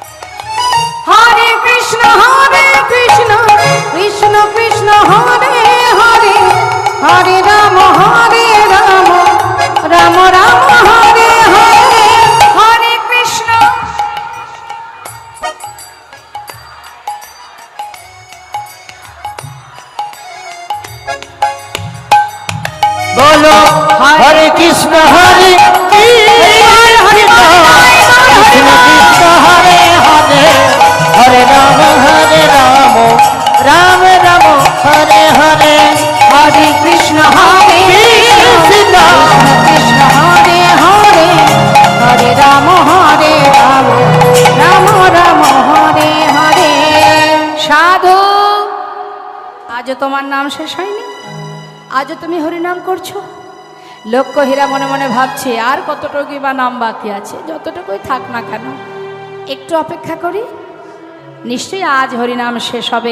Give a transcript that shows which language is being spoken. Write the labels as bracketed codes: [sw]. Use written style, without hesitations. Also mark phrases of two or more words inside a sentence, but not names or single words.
[sa] হরে কৃষ্ণ কৃষ্ণ কৃষ্ণ হরে হরে রাম রাম রাম হরে হরে হরে কৃষ্ণ बोलो हरे कृष्ण हरे कृष्ण कृष्ण कृष्ण हरे हरे हरे राम राम राम हरे हरे हरे कृष्ण हरे कृष्ण कृष्ण हरे हरे हरे राम राम राम हरे हरे [bn] সাধু আজও তোমার নাম শেষ হয়নি, আজও তুমি হরিনাম করছো। লক্ষ্য হীরা মনে মনে ভাবছে আর কতটুকুই বা নাম বাকি আছে, যতটুকুই থাক না কেন একটু অপেক্ষা করি, নিশ্চয়ই আজ হরিনাম শেষ হবে।